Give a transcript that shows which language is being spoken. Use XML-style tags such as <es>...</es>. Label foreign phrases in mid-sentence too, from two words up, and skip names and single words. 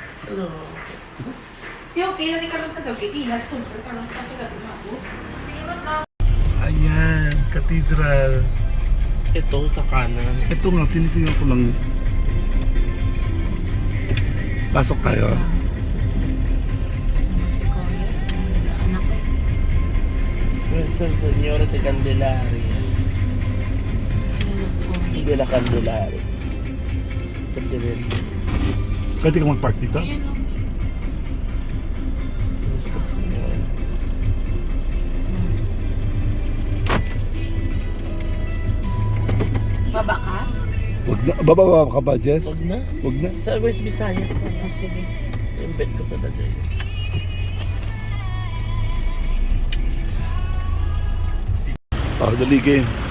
<tl>Okay lang ka lang sa gabi. Sponsor ka lang kasi gabi na ako. Ayan, cathedral. Ito sa kanan. Ito nga, tinitingnan ko lang. Pasok tayo. Si Kuya. Anak ko. Nuestra Señora de Candelaria. De la Candelaria. Candelaria. Pwede ka mag-park dito? Ayan o. Nuestra Señora. Baba ka? Wag na. Bababa ka ba, Jess? Huwag na. Wag na. Sa West Visayas na. O sige. Yung bed ko talaga yun. Oh, dali game.</tl>